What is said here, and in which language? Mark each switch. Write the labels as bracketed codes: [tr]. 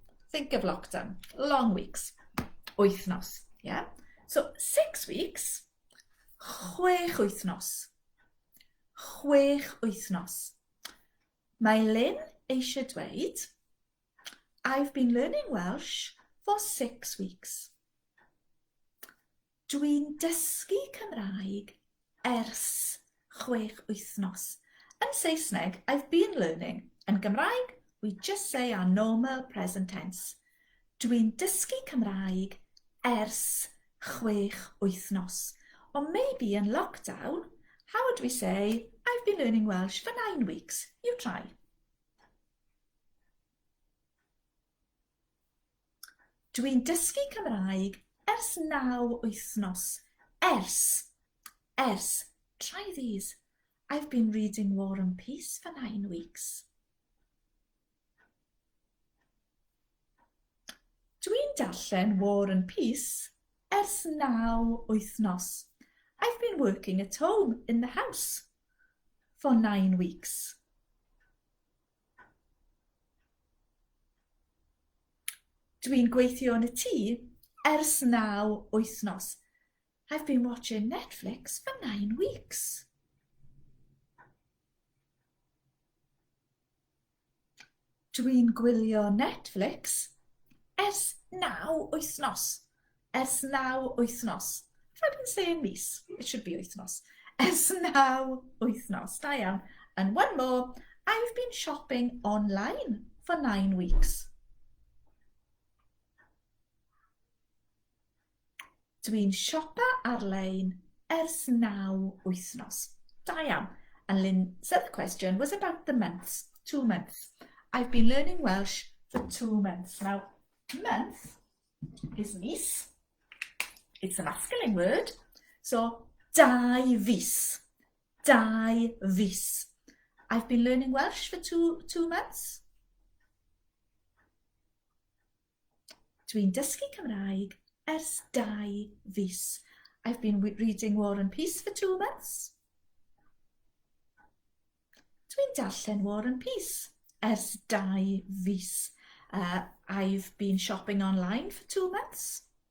[en] Think of lockdown. Long weeks. Wythnos. Yeah? So 6 weeks. [cy] 6 wythnos. 6 wythnos. Mae Lynn eisiau dweud, [en] I've been learning Welsh for 6 weeks. [cy] Dwi'n dysgu Cymraeg ers 6 wythnos. [en] In Saesneg, I've been learning. In Gymraeg, we just say our normal present tense. [cy] Dwi'n dysgu Cymraeg ers 6 wythnos. [en] Or maybe in lockdown, how would we say, I've been learning Welsh for 9 weeks. You try. [cy] Dwi'n dysgu Cymraeg ers 9 wythnos. [en] Ers. Try these. I've been reading War and Peace for 9 weeks. [cy] Dwi'n darllen War and Peace ers 9 wythnos. [en] I've been working at home in the house for 9 weeks. [cy] Dwi'n gweithio yn y tŷ ers 9 wythnos. [en] I've been watching Netflix for 9 weeks. [cy] Dwi'n gwylio Netflix ers 9 wythnos. Ers 9 wythnos. [en] If I've been saying mis, it should be wythnos. [cy] Ers 9 wythnos. Da iawn. [en] And one more. I've been shopping online for 9 weeks. [cy] Dwi'n siopa ar-lein ers 9 wythnos. Da iawn. [en] And Lynn's other question was about the months. 2 months. I've been learning Welsh for 2 months. Now, month is mis. It's a masculine word. [cy] So, 2 fis. 2 fis. [en] I've been learning Welsh for two months. [cy] Dwi'n dysgu Cymraeg ers 2 fis. [en] I've been reading War and Peace for 2 months. [cy] Dwi'n darllen War and Peace ers 2 fis. [en] I've been shopping online for 2 months.